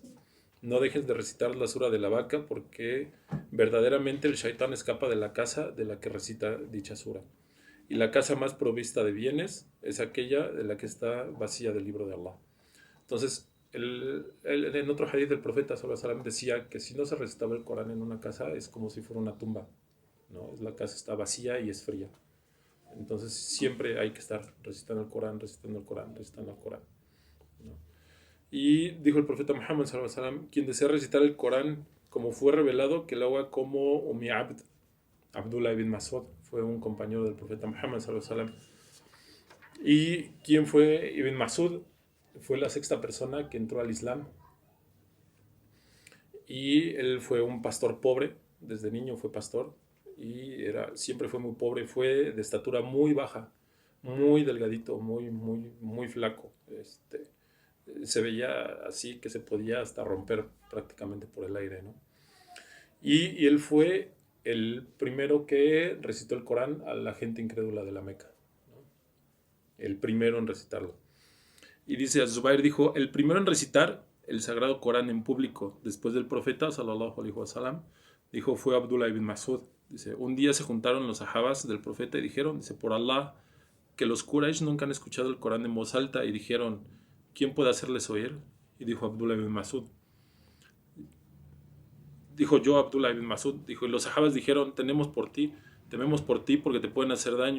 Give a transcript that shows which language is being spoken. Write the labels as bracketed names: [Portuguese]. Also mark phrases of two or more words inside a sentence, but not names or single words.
[Spanish] No dejes de recitar la sura de la vaca, porque verdaderamente el shaitán escapa de la casa de la que recita dicha sura. Y la casa más provista de bienes es aquella de la que está vacía del libro de Allah. Entonces, en otro hadith del profeta [Arabic] صلى الله عليه وسلم [Spanish] decía que si no se recitaba el Corán en una casa es como si fuera una tumba, ¿no? La casa está vacía y es fría. Entonces siempre hay que estar recitando el Corán, recitando el Corán, recitando el Corán, ¿no? Y dijo el profeta Muhammad [Arabic] صلى الله عليه وسلم, [Spanish] quien desea recitar el Corán como fue revelado, que lo haga como Umi Abd. Abdullah ibn Mas'ud fue un compañero del profeta Muhammad [Arabic] صلى الله عليه وسلم. [Spanish] ¿Y quién fue Ibn Mas'ud? Fue la sexta persona que entró al Islam. Y él fue un pastor pobre, desde niño fue pastor. Y siempre fue muy pobre, fue de estatura muy baja, muy delgadito, muy flaco. Se veía así que se podía hasta romper prácticamente por el aire, ¿no? Y él fue el primero que recitó el Corán a la gente incrédula de la Meca, ¿no? El primero en recitarlo. Y dice, Az-Zubair dijo, el primero en recitar el sagrado Corán en público después del profeta, [Arabic] صلى الله عليه وسلم, [Spanish] dijo, fue Abdullah ibn Mas'ud. Dice, un día se juntaron los sahabas del profeta y dijeron, dice, por Allah, que los Quraysh nunca han escuchado el Corán en voz alta, y dijeron, ¿quién puede hacerles oír? Y dijo Abdullah ibn Mas'ud. Dijo yo, Abdullah ibn Mas'ud, dijo, y los sahabas dijeron, tememos por ti porque te pueden hacer daño.